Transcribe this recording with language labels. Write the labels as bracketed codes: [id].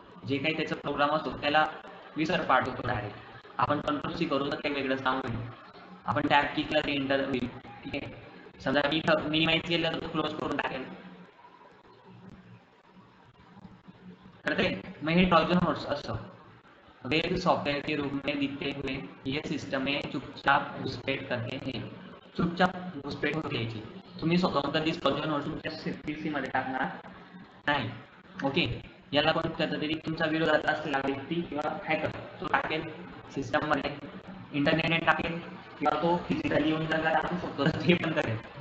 [mr] जे काही त्याचा प्रोग्राम असतो त्याला विसर पाडतो डायरेक्ट. आपण कंट्रोल सी करू तर काही वेगळंच काम होईल. आपण टॅब किकला ते एंटर होईल. ठीक आहे, समजा मी मिनिमाइज केलं तर तो क्लोज करून टाकेल. करते मग हे ट्रॉजन हॉर्स असतं. [hi] वेब सॉफ्टवेयर के रूप में दिखते हुए ये सिस्टम में चुपचाप घुसपेट करते हैं. [mr] चुपचाप घुसपेट होते याची. तुम्ही स्वतःहून कधीच ट्रॉजन हॉर्स तुमच्या पीसी मध्ये टाकणार नाही. ओके, याला कोण करतं तरी तुमचा विरोधात असलेला व्यक्ती किंवा हॅकर तो टाकेल सिस्टम मध्ये, इंटरनेटने टाकेल किंवा तो फिजिकली येऊन जर टाकू शकतो तर ते पण करेल.